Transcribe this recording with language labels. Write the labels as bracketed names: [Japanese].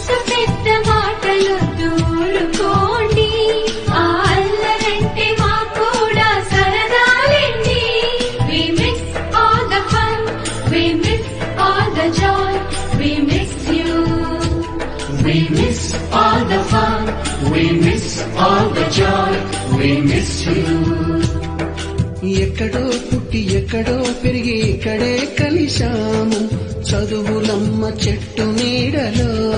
[Telugu] పెద్ద మాటలు దూరుకోండి, ఆ అల్లరంటే మా కూడా సరదాలండి. [English] We miss all the fun, we miss all the joy, we miss you. We miss all the fun, we miss all the joy, we miss you. [Telugu] ఎక్కడో పుట్టి ఎక్కడో పెరిగి ఇక్కడే కలిశాము చదువులమ్మ చెట్టు నీడలో.